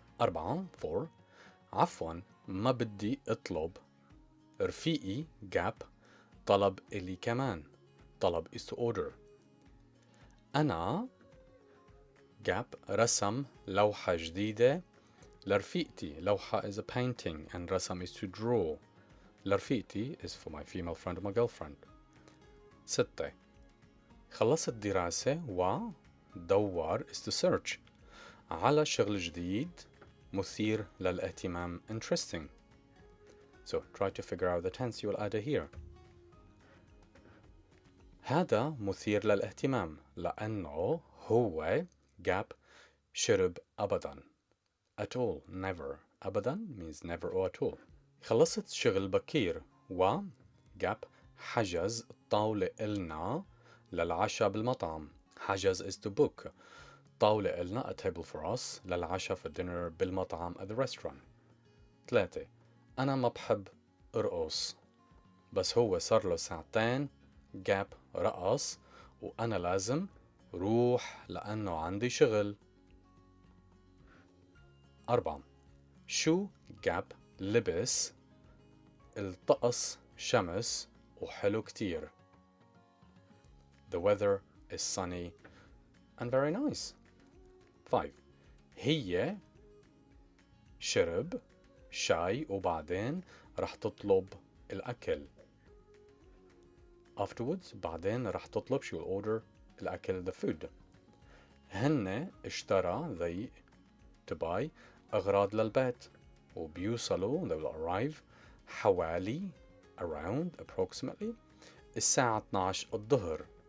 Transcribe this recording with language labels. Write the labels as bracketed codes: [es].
[ar] 4 عفوا ما بدي اطلب. رفيقي gap طلب إلي كمان. [en] طلب is to order. [ar] أنا gap رسم لوحة جديدة لرفيقتي. [en] لوحة is a painting and رسم is to draw. لرفيقتي is for my female friend or my girlfriend. [ar] 6 خلصت دراسة ودور is to search على شغل جديد مثير للاهتمام interesting. [en] So try to figure out the tense you will add here. [ar] هذا مثير للاهتمام لأنه هو gap شرب أبدا. [en] At all, never. أبدا means never or at all. [ar] خلصت شغل بكير و gap حجز طاولة إلنا للعشاء بالمطعم. [en] حجز is to book. طاولة إلنا a table for us للعشاء في dinner بالمطعم at the restaurant. [ar] 3 أنا ما بحب أرقص بس هو صار له ساعتين gap رقص وأنا لازم روح لأنه عندي شغل. 4 شو gap لبس الطقس شمس وحلو كتير. [en] The weather is sunny and very nice. [ar] 5 هي شرب شاي وبعدين رح تطلب الأكل. [en] Afterwards بعدين رح تطلب she will order الأكل the food. [ar] هن اشترى they to buy أغراض للبيت وبيوصلوا they will arrive حوالي around approximately الساعة 12 الظهر.